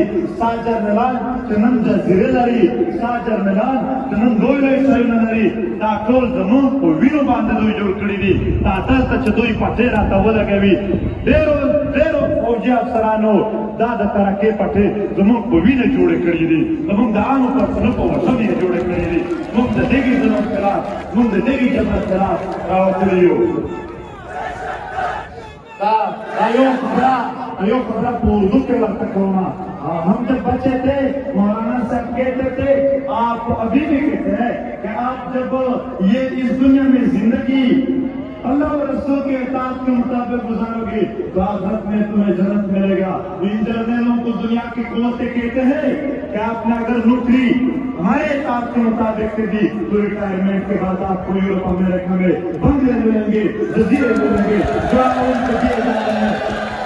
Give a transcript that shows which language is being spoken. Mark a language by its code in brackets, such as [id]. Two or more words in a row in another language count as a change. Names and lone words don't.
[ps] ستا جرنیلان چې نن جزیرې لري ستا جرنیلان چې نن لوی شیونه لري دا ټول زموږ په وینو باندې دوی جوړ کړي دي دا دلته چې دوی پټې راته ولګوي ډېرو فوجي افسرانو دا د ترکې پټې زموږ په وینه جوړې کړي دي زموږ د عامو پښتنو په وژنې یې جوړې کړي دي موږ د دغې ظلم خلاف موږ د دغې جبر خلاف راوتلي یو دا یو خبره په اردو کې ورته کومه [ur] ہم جب بچے تھے مولانا صاحب کہتے تھے، آپ ابھی بھی کہتے ہیں کہ آپ جب یہ اس دنیا میں زندگی اللہ اور رسول کے اطاعت کے مطابق گزاروگے تو آخرت میں تمہیں جنت ملے گا. ان جرنلوں کو دنیا کی قوتیں کہتے ہیں کہ آپ نے اگر نوکری ہمارے اطاعت کے مطابق کر دی تو ریٹائرمنٹ کے بعد آپ کو یورپ امریکہ میں بنگلے ملیں گے، جزیرے ملیں گے، جو ان کو دیے جا رہے ہیں.